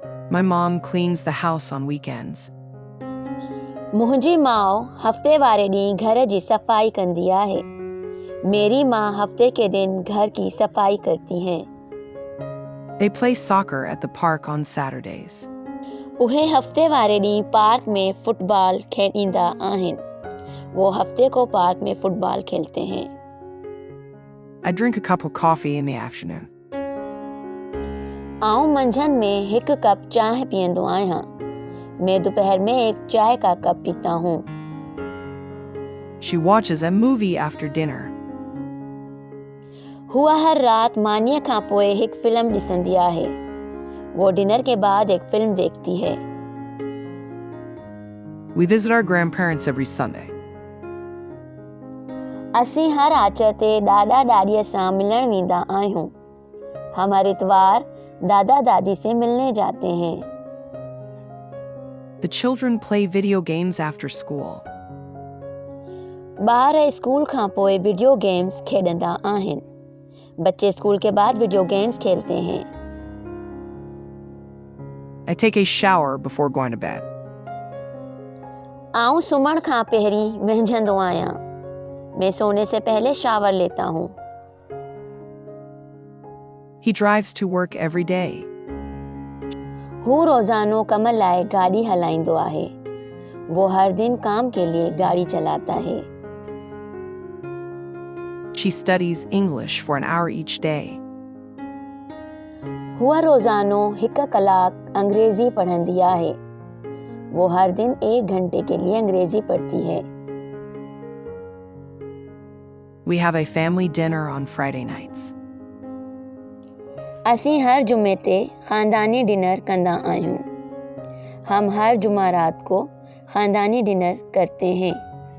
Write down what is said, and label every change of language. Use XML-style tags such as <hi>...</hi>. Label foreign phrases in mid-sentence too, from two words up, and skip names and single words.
<en>My mom cleans the house on weekends.</en> <sd>मुंहिंजी माउ हफ़्ते वारे ॾींहुं घर जी सफ़ाई कंदी आहे।</sd> <hi>मेरी माँ हफ़्ते के दिन घर की सफ़ाई करती हैं।</hi> <en>They play soccer at the park on Saturdays.</en> <sd>उहे हफ़्ते वारे ॾींहुं पार्क में फुटबॉल खेॾींदा आहिनि।</sd> <hi>वो हफ़्ते को पार्क में फुटबॉल खेलते हैं।</hi> <en>I drink a cup of coffee in the afternoon.</en> <sd>आउं मंझंदि में हिकु कप चांहि पीअंदो आहियां।</sd> <hi>मैं दोपहर में एक चाय का कप पीता हूँ।</hi> <en>She watches a movie after dinner.</en> <sd>हुआ हर रात मानीअ खां पोइ हिकु फिल्म ॾिसंदी आहे।</sd> <hi>वो डिनर के बाद एक फिल्म देखती है।</hi> <en>We visit our grandparents every Sunday.</en> <sd>असीं हर आचर ते ॾाॾा ॾाॾीअ सां मिलण वेंदा आहियूं।</sd> <hi>हम हर इतवार दादा दादी से मिलने जाते हैं।</hi> <en>The children play video games after school.</en> <sd>ॿार स्कूल खां पोइ</sd> <en>video games</en> <sd>खेॾंदा आहिनि।</sd> <hi>बच्चे स्कूल के बाद</hi> <en>video games</en> <hi>खेलते हैं।</hi> <en>I take a shower before going to bed.</en> <sd>आउं सुम्हण खां पहिरीं विंझंदो आहियां।</sd> <hi>मैं सोने से पहले शावर लेता हूँ।</hi> <en>He drives to work every day.</en> <sd>हू रोज़ानो कम लाइ गाॾी हलाईंदो आहे।</sd> <hi>वो हर दिन काम के लिए गाड़ी चलाता है।</hi> <en>She studies English for an hour each day.</en> <sd>हुआ रोज़ानो हिकु कलाक अंग्रेज़ी पढ़ंदी आहे।</sd> <hi>वो हर दिन 1 घंटे के लिए अंग्रेज़ी पढ़ती है।</hi> <en>We have a family dinner on Friday nights.</en> <sd>असीं हर जुमे ते ख़ानदानी डिनर कंदा आहियूं।</sd> <hi>हम हर जुमा रात को ख़ानदानी डिनर करते हैं।</hi>